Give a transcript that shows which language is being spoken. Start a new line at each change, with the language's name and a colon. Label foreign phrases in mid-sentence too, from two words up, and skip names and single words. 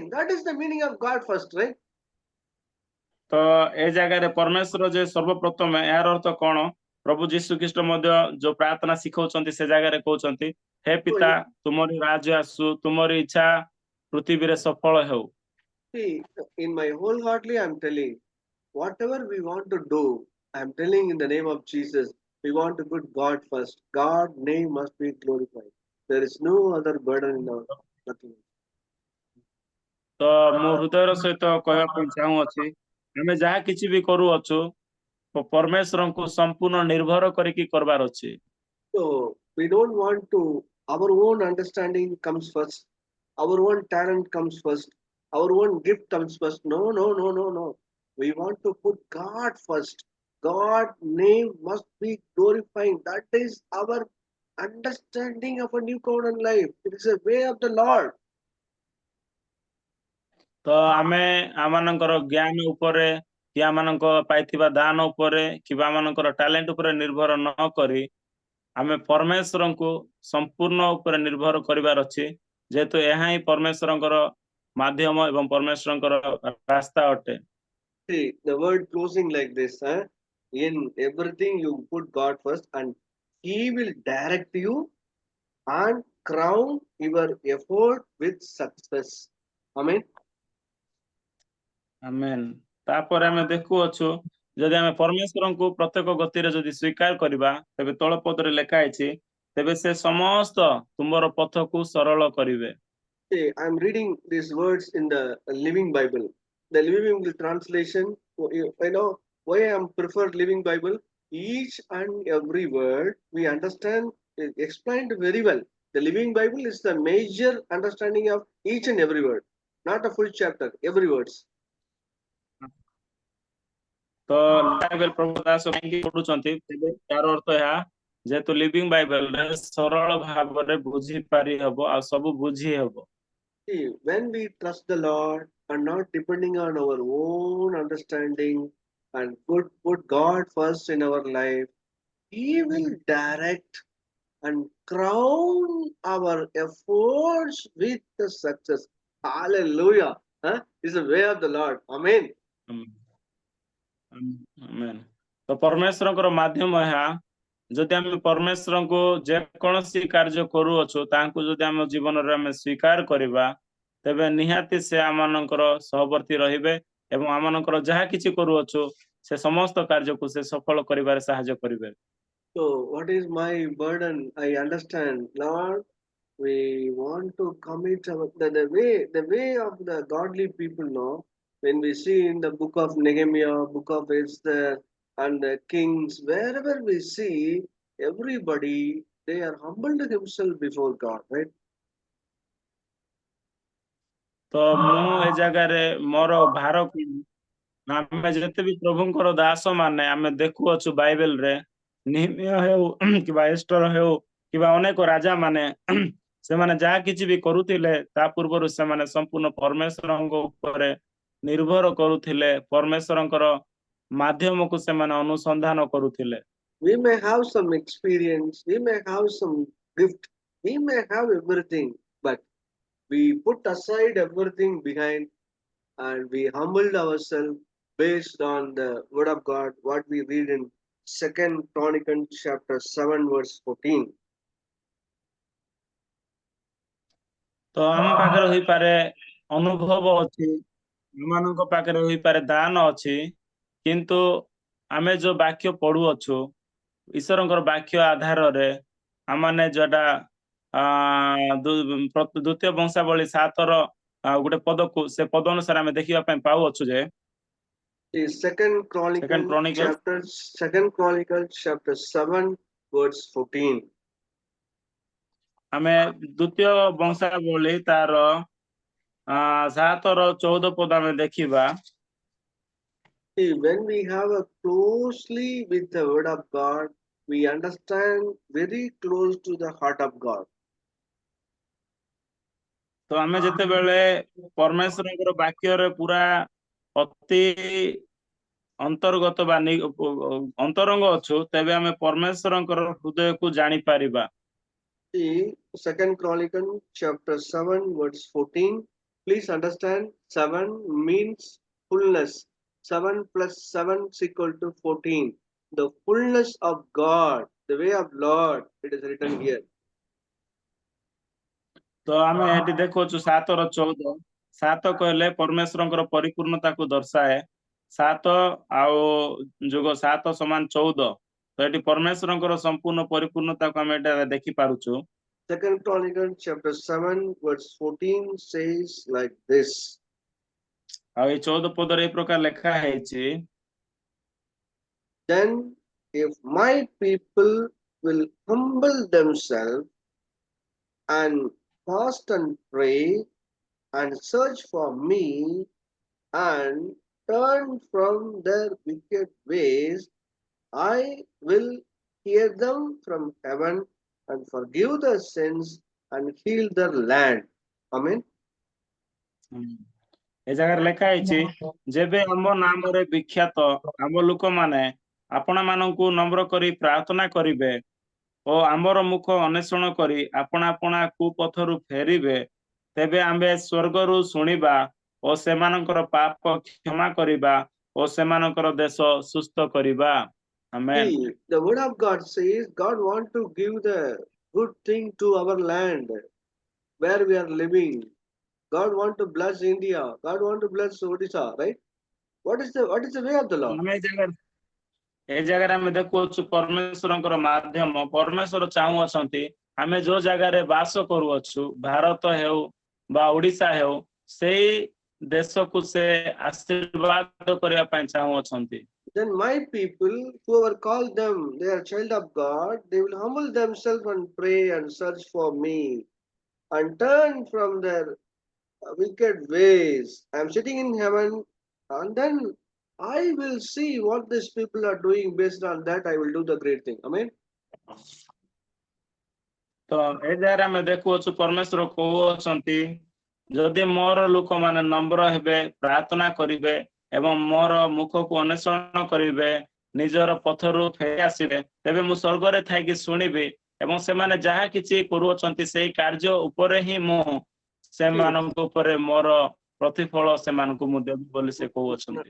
English: That is the meaning of God first, right?
Odia: ତ ଏ ଜାଗାରେ ପରମେଶ୍ୱର ଯେ ସର୍ବପ୍ରଥମେ, ଏହାର ଅର୍ଥ କଣ? ପ୍ରଭୁ ଯୀଶୁ ଖ୍ରୀଷ୍ଟ ମଧ୍ୟ ଯୋଉ ପ୍ରାର୍ଥନା ଶିଖଉଛନ୍ତି ସେ ଜାଗାରେ କହୁଛନ୍ତି, ହେ ପିତା ତୁମରି ରାଜ୍ୟ ଆସୁ, ତୁମରି ଇଚ୍ଛା ପୃଥିବୀରେ ସଫଳ ହେଉ।
English: See, in my wholeheartedly I'm telling, whatever we want to do, I'm telling in the name of Jesus, we want to put God first. God's name must be glorified. There is no other burden in our nothing.
Odia: ତ ମୁଁ ହୃଦୟର ସହିତ କହିବା ପାଇଁ ଚାହୁଁଅଛି ଆମେ ଯାହା କିଛି ବି କରୁଅଛୁ ପରମେଶ୍ୱରଙ୍କୁ ସମ୍ପୂର୍ଣ୍ଣ ନିର୍ଭର କରିକି କରବାର ଅଛି।
English: So we don't want to, our own understanding comes first, our own talent comes first, our own gift comes first. No, no, no, no, no. We want to put God first. God's name must be glorifying. That is our understanding of a new covenant life. It is a way of the Lord.
Odia: ତ ଆମେ ଆମମାନଙ୍କର ଜ୍ଞାନ ଉପରେ କି ଆମମାନଙ୍କ ପାଇଥିବା ଦାନ ଉପରେ କିମ୍ବା ଆମମାନଙ୍କର ଟ୍ୟାଲେଣ୍ଟ ଉପରେ ନିର୍ଭର ନ କରି ଆମେ ପରମେଶ୍ୱରଙ୍କୁ ସମ୍ପୂର୍ଣ୍ଣ ଉପରେ ନିର୍ଭର କରିବାର ଅଛି, ଯେହେତୁ ଏହା ହିଁ ପରମେଶ୍ୱରଙ୍କର ମାଧ୍ୟମ ଏବଂ ପରମେଶ୍ୱରଙ୍କର ରାସ୍ତା ଅଟେ।
English: See, the word closing like this, huh? In everything you put God first and He will direct you and crown your effort with success. Amen.
Odia: ଆମେନ୍। ତାପରେ ଆମେ ଦେଖୁଅଛୁ ଯଦି ଆମେ ପରମେଶ୍ୱରଙ୍କୁ ପ୍ରତ୍ୟେକ ଗତିରେ ଯଦି ସ୍ୱୀକାର କରିବା ତେବେ ତଳ ପଦରେ ଲେଖା ହେଇଛି ତେବେ ସେ ସମସ୍ତ ତୁମର ପଥକୁ ସରଳ କରିବେ।
English: See, I'm reading these words in the Living Bible. The Living Bible translation, you know, why I'm preferred Living Bible. Each and every word we understand is explained very well. The Living Bible is the major understanding of each and every word, not a full chapter, every words.
Odia: ତ ବାଇବେଲ ପ୍ରଭୁ ଦାସ କାହିଁକି ପଢୁଛନ୍ତି ତେବେ ତାର ଅର୍ଥ ଏହା ଯେହେତୁ ଲିଭିଂ ବାଇବେଲରେ ସରଳ ଭାବରେ ବୁଝି ପାରି ହେବ ଆଉ ସବୁ ବୁଝି ହେବ।
English: See, when we trust the Lord and not depending on our own understanding and put God first in our life, He will direct and crown our efforts with the success. Hallelujah. Huh? It's the way of the Lord. Amen.
Odia: ଆମେନ୍। ତ ପରମେଶ୍ୱରଙ୍କର ମାଧ୍ୟମ ଏହା ଯଦି ଆମେ ପରମେଶ୍ୱରଙ୍କୁ ଯେକୌଣସି କାର୍ଯ୍ୟ କରୁଅଛୁ ତାଙ୍କୁ ଯଦି ଆମ ଜୀବନରେ ଆମେ ସ୍ୱୀକାର କରିବା ତେବେ ନିହାତି ସେ ଆମମାନଙ୍କର ସହବର୍ତ୍ତୀ ରହିବେ ଏବଂ ଆମମାନଙ୍କର ଯାହା କିଛି କରୁଅଛୁ ସେ ସମସ୍ତ କାର୍ଯ୍ୟକୁ ସେ ସଫଳ କରିବାରେ ସାହାଯ୍ୟ କରିବେ।
English: So, what is my burden? I understand, Lord. We want to commit the way of the godly people. No, when we see in the book of Nehemiah, book of Esther, and the kings, wherever we see everybody, they are humbled themselves before God, right?
Odia: ତ ମୁଁ ଏ ଜାଗାରେ ମୋର ଭାର ଆମେ ଯେତେ ବି ପ୍ରଭୁଙ୍କର ଦାସ ମାନେ ଆମେ ଦେଖୁଅଛୁ ବାଇବେଲରେ ନେହେମିୟା ହେଉ କିମ୍ବା ଏଷ୍ଟର ହେଉ କିମ୍ବା ଅନେକ ରାଜା ମାନେ ସେମାନେ ଯାହା କିଛି ବି କରୁଥିଲେ ତା ପୂର୍ବରୁ ସେମାନେ ସମ୍ପୂର୍ଣ୍ଣ ପରମେଶ୍ୱରଙ୍କ ଉପରେ ନିର୍ଭର କରୁଥିଲେ, ପରମେଶ୍ୱରଙ୍କର ମାଧ୍ୟମକୁ ସେମାନେ ଅନୁସନ୍ଧାନ କରୁଥିଲେ।
English: We may have some experience, we may have some gift, we may have everything, but we put aside everything behind and we humbled ourselves based on the word of God, what we read in 2nd Chronicles chapter 7 verse 14.
Odia: ତ ଆମ ପାଖରେ ହୋଇପାରେ ଅନୁଭବ ଅଛି, ଆମମାନଙ୍କ ପାଖରେ ହୋଇପାରେ ଦାନ ଅଛି, କିନ୍ତୁ ଆମେ ଯୋଉ ବାକ୍ୟ ପଢୁଅଛୁ ଈଶ୍ୱରଙ୍କର ବାକ୍ୟ ଆଧାରରେ ଆମମାନେ ଯୋଉଟା ଦ୍ୱିତୀୟ ବଂଶାବଳୀ 7ର ଗୋଟେ ପଦକୁ ସେ ପଦ ଅନୁସାରେ ଆମେ ଦେଖିବା ପାଇଁ ପାଉଅଛୁ ଯେ
English: Second Chronicles chapter 7 verse 14.
Odia: ଆମେ ଦ୍ୱିତୀୟ ବଂଶାବଳୀ ତାର 7ର 14 ପଦ ଆମେ ଦେଖିବା।
English: See, when we have a closely with the word of God, we understand very close to the heart of God.
Odia: ତ ଆମେ ଯେତେବେଳେ ପରମେଶ୍ୱରଙ୍କର ବାକ୍ୟରେ ପୁରା ଅତି ଅନ୍ତର୍ଗତ ବା ଅନ୍ତରଙ୍ଗ ଅଛୁ ତେବେ ଆମେ ପରମେଶ୍ୱରଙ୍କର ହୃଦୟକୁ ଜାଣିପାରିବା।
English: See, 2nd Chronicles chapter 7 verse 14. Please understand, 7 means fullness. 7 plus 7 is equal to 14. The fullness of God, the way of Lord, it is written here.
Odia: ତ ଆମେ ଏଠି ଦେଖୁଛୁ 7ର 14, 7 କହିଲେ ପରମେଶ୍ୱରଙ୍କର ପରିପୂର୍ଣ୍ଣତାକୁ ଦର୍ଶାଏ, 7 ଆଉ ଯୋଗ 7 ସମାନ 14, ତ ଏଠି ପରମେଶ୍ୱରଙ୍କର ସମ୍ପୂର୍ଣ୍ଣ ପରିପୂର୍ଣ୍ଣତାକୁ ଆମେ ଏଠାରେ ଦେଖି ପାରୁଛୁ।
English: Second Chronicles chapter 7 verse 14 says like this.
Odia: ଆଉ ଏଇ 14 ପଦରେ এই ପ୍ରକାର ଲେଖା ହେଇଛି,
English: Then if my people will humble themselves and fast and pray and search for me and turn from their wicked ways, I will hear them from heaven and forgive their sins and heal their land. Amen.
Odia: ଏ ଜାଗାରେ ଲେଖା ହେଇଛି, ଯେବେ ଆମ ନାମରେ ବିଖ୍ୟାତ ଆମ ଲୋକମାନେ ଆପଣମାନଙ୍କୁ ନମ୍ର କରି ପ୍ରାର୍ଥନା କରିବେ ଓ ଆମର ମୁଖ ଅନ୍ୱେଷଣ କରି ଆପଣା ଆପଣା କୁପଥରୁ ଫେରିବେ, ତେବେ ଆମ୍ଭେ ସ୍ୱର୍ଗରୁ ଶୁଣିବା ଓ ସେମାନଙ୍କର ପାପ କ୍ଷମା କରିବା ଓ ସେମାନଙ୍କର ଦେଶ ସୁସ୍ଥ କରିବା। ଆମେନ୍।
English: See, the word of God says God wants to give the good thing to our land where we are living. God wants to bless India. God wants to bless Odisha, right? What is the way of the Lord?
Odia: ଆମେ ଏ ଜାଗାରେ ଆମେ ଦେଖୁଅଛୁ ପରମେଶ୍ୱରଙ୍କର ମାଧ୍ୟମ, ପରମେଶ୍ୱର ଚାହୁଁଅଛନ୍ତି ଆମେ ଯୋଉ ଜାଗାରେ ବାସ କରୁଅଛୁ, ଭାରତ ହେଉ ବା ଓଡ଼ିଶା ହେଉ, ସେଇ ଦେଶକୁ ସେ ଆଶୀର୍ବାଦ କରିବା ପାଇଁ ଚାହୁଁଅଛନ୍ତି।
English: Then my people, whoever called them, they are child of God, they will humble themselves and pray and search for me and turn from their wicked ways. I am sitting in heaven, and then I will see what these people are doing. Based on that, I will do the great thing. Amen.
Odia: ତ ଏ ଜାଗାରେ ଆମେ ଦେଖୁଅଛୁ ପରମେଶ୍ୱର କହୁଅଛନ୍ତି, ଯଦି ମୋର ଲୋକମାନେ ନମ୍ର ହେବେ, ପ୍ରାର୍ଥନା କରିବେ ଏବଂ ମୋର ମୁଖକୁ ଅନ୍ୱେଷଣ କରିବେ, ନିଜର ପଥରୁ ଫେରି ଆସିବେ, ତେବେ ମୁଁ ସ୍ୱର୍ଗରେ ଥାଇକି ଶୁଣିବି ଏବଂ ସେମାନେ ଯାହା କିଛି କରୁଅଛନ୍ତି ସେଇ କାର୍ଯ୍ୟ ଉପରେ ହିଁ ମୁଁ ସେମାନଙ୍କ ଉପରେ ମୋର ପ୍ରତିଫଳ ସେମାନଙ୍କୁ ମୁଁ ଦେବି ବୋଲି ସେ କହୁଅଛନ୍ତି।